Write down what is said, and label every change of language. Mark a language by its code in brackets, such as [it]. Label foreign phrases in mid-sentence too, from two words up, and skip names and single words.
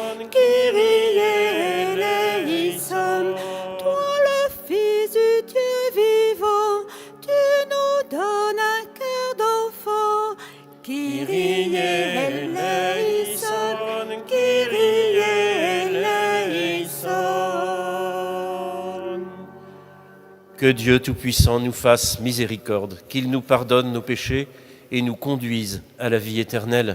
[el] Kyrie eleison. [fr] Toi le Fils du Dieu vivant, tu nous donnes un cœur d'enfant. [el] Kyrie eleison, Kyrie eleison. [fr] Que Dieu Tout-Puissant nous fasse miséricorde, qu'il nous pardonne nos péchés et nous conduise à la vie éternelle.